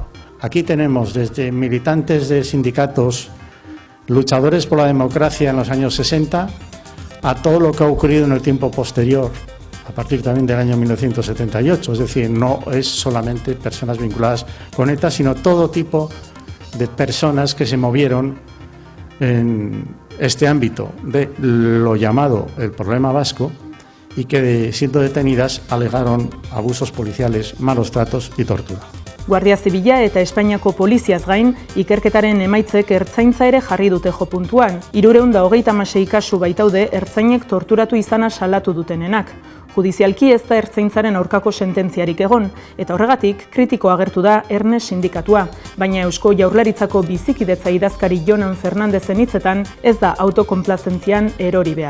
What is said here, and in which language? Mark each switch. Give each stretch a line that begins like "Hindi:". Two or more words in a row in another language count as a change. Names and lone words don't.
Spanish: Aquí tenemos desde militantes de sindicatos, luchadores por la democracia en los años 60, a todo lo que ha ocurrido en el tiempo posterior, a partir también del año 1978, es decir, no es solamente personas vinculadas con ETA, sino todo tipo de personas que se movieron en este ámbito de lo llamado el problema vasco y que, siendo detenidas, alegaron abusos policiales, malos tratos y tortura.
Basque: Guardia Zibila eta Espainiako poliziaz gain, ikerketaren emaitzek ertzaintza ere jarri dute jo puntuan. 336 kasu baitaude ertzainek torturatu izana salatu dutenenak. Judizialki ez da ertzaintzaren aurkako sententziarik egon, eta horregatik kritiko agertu da Erne sindikatua, baina Eusko Jaurlaritzako bizikidetza idazkari Jonan Fernandezen hitzetan ez da autokonplazentzian erori behar.